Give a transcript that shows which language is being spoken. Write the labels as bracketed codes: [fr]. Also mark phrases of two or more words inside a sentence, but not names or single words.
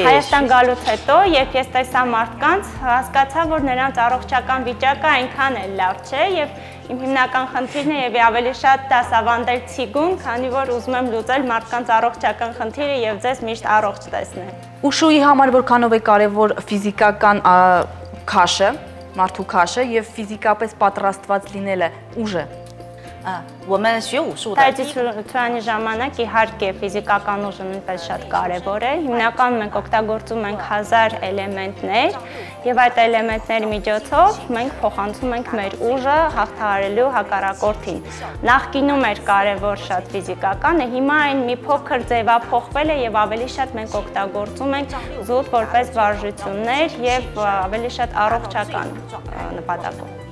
[hy] Հայաստան գալուց հետո, երբ ես տեսա մարդկանց, հասկացա, որ նրանց առողջական վիճակը այնքան էլ լավ չէ եւ իմ հիմնական խնդիրն է եւ ավելի շատ դասավանդել ցիգուն, քանի որ ուզում եմ լուծել մարդկանց առողջական խնդիրը եւ ձեզ միշտ առողջ տեսնել։ Ուշուի համար որքանով է կարևոր ֆիզիկական քաշը, մարդու քաշը եւ ֆիզիկապես պատրաստված լինելը ուժը։ [zh] 我们学武术的， [hy] Թայջիցուանի ժամանակ իհարկե ֆիզիկական ուժը նույնպես շատ կարևոր է։ Հիմնականում մենք օգտագործում ենք 1000 էլեմենտներ եւ այդ էլեմենտների միջոցով մենք փոխանցում ենք մեր ուժը հաղթահարելու հակառակորդին։ Նախկինում էր կարևոր շատ ֆիզիկականը, հիմա այն մի փոքր ձևափոխվել է եւ ավելի շատ մենք օգտագործում ենք զուտ որպես վարժություններ եւ ավելի շատ առողջական նպատակով։